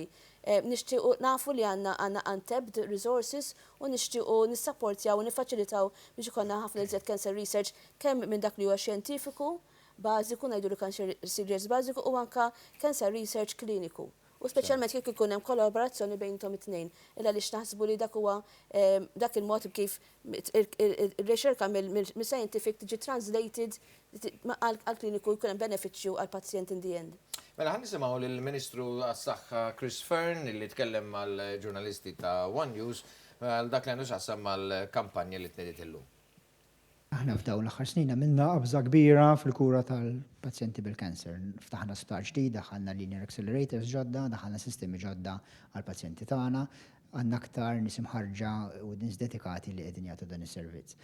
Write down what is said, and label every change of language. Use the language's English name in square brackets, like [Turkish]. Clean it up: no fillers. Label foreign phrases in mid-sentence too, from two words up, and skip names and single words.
[Maltese] Nixtiequ nafu li għandna [English] untapped resources [Maltese] u nixtiequ nissapportjaw u niffaċilitaw biex ikollna ħafna iżjed [English] cancer research [Maltese] kemm minn dak li huwa xjentifiku bażiku ngħidu li [English] cancer research [Maltese] bażiku u anke [English] cancer research [Maltese] kliniku. U speċjalment jekk ikun hemm kollaborazzjoni bejnhom it-tnejn, illa li naħsbu li dak huwa dak il-mod kif ir-riċerka mill-scientific tiġi translated għall-kliniku jkun hemm benefiċċju għall-pazjent [English] in the end. [Maltese] Mela ħan nisimgħu lill-Ministru għas-Saħħa Chris Fern li tkellem mal-ġurnalisti ta' One News għal dak li għandu x'assam mal-kampanja li tnediet illum. Aħna f'dawn l-aħħar snin għamilna qabża kbira fil-kura tal-pazjenti bil-kanser. Ftaħna sptar ġdid, daħħalna [English] linear accelerators [Maltese] ġodda, daħħalna sistemi ġodda għall-pazjenti tagħna, għandna aktar nies imħarġa u nies dedikati li qegħdin jagħtu dan is-servizz.